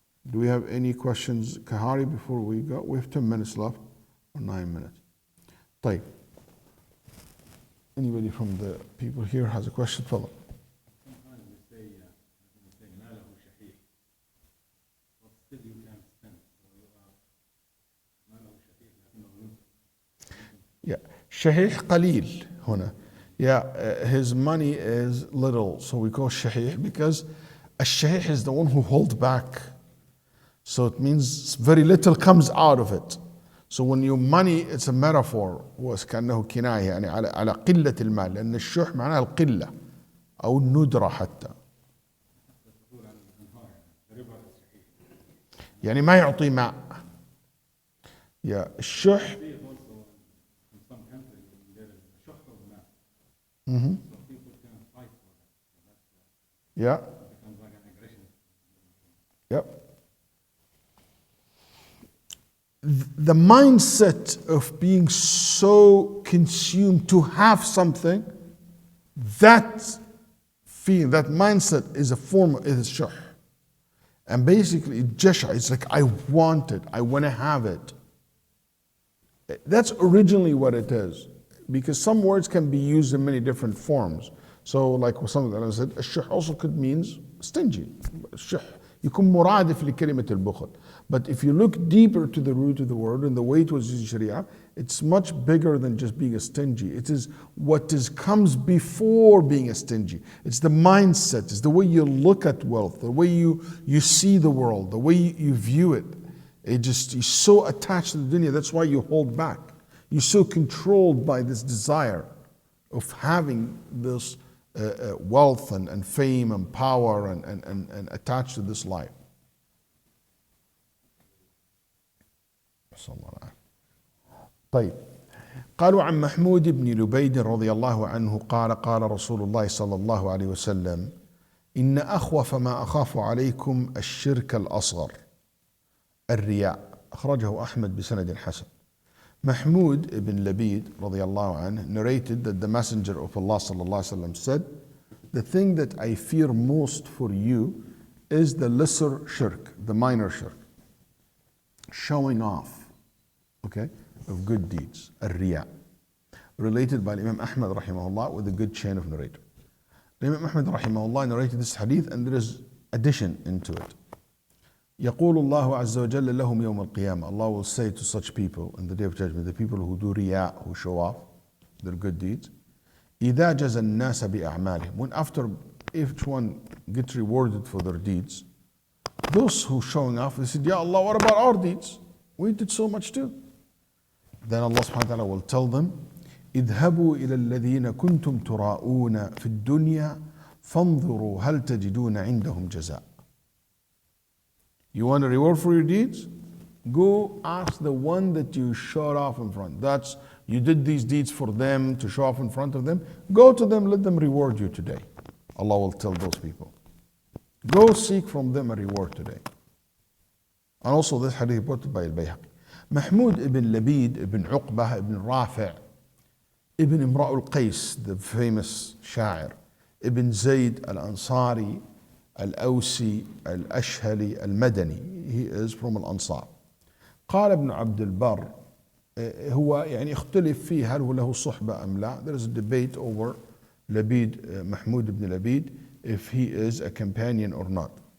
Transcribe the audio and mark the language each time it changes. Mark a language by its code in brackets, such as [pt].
[en] Do we have any questions, Kahari, before we go? We have 10 minutes left, or 9 minutes. [ar] طيب. [en] Anybody from the people here has a question? Follow. Sometimes we say [ar] ماله شحيح, [en] but still you can spend. [ar] ماله شحيح لكنه Yeah, شحيح قليل هنا. [en] Yeah, his money is little, so we call shahih, because a shahih is the one who holds back. So it means very little comes out of it. So when your money, it's a metaphor, [ar] وكأنه كناية يعني على قلة المال, لأن الشح معناها القلة أو الندرة حتى. يعني ما يعطي ماء. يا الشح. [en] Yeah. Yep. The mindset of being so consumed to have something, that feeling, that mindset is a form of shuh. And basically, jasha, it's like, I want it, I want to have it. That's originally what it is. Because some words can be used in many different forms. So, like some of them said, الشح also could means stingy. [ar] الشح يكون مرادف لكلمة البخل. [en] But if you look deeper to the root of the word and the way it was used in Sharia, it's much bigger than just being a stingy. It is what comes before being a stingy. It's the mindset, it's the way you look at wealth, the way you see the world, the way you view it. You're so attached to the dunya, that's why you hold back. You're so controlled by this desire of having this wealth and fame and power and attached to this life. [ar] طيب. قالوا عن محمود بن لبيد رضي الله عنه قال قال رسول الله صلى الله عليه وسلم إن أخوف ما أخاف عليكم الشرك الأصغر الرياء. أخرجه أحمد بسند حسن. [en] Mahmud ibn Labid radiallahu anh narrated that the Messenger of Allah sallallahu alaihi wasallam said, the thing that I fear most for you is the lesser shirk, the minor shirk, showing off, okay, of good deeds, الرياء. related by Imam Ahmad rahimahullah with a good chain of narrator. Imam Ahmad rahimahullah narrated this hadith and there is addition into it. [ar] يقول الله عز وجل لهم يوم القيامة. [en] Allah will say to such people in the day of judgment, the people who do riya, who show off their good deeds, [ar] إذا جزى الناس بأعمالهم. [en] When after each one gets rewarded for their deeds, those who showing off, they said, Ya Allah, what about our deeds? We did so much too. Then Allah subhanahu wa ta'ala will tell them, [ar] اذهبوا إلى الذين كنتم تراءون في الدنيا فانظروا هل تجدون عندهم جزاء. [en] You want a reward for your deeds? Go ask the one that you showed off in front. That's, you did these deeds for them to show off in front of them. Go to them, let them reward you today. Allah will tell those people. Go seek from them a reward today. And also this hadith reported by Al-Bayhaqi. Mahmud ibn Labid, ibn Uqbah, ibn Rafi', ibn Imra' al-Qais, the famous sha'ir, ibn Zayd al-Ansari, al-Awsi, al-Ashhali, al-Madani. He is from al-Ansar. [ar] قال ابن عبد البر هو يعني اختلف فيه هل هو له صحبة أم لا. [en] There is a debate over Labid, Mahmud ibn Labid, if he is a companion or not.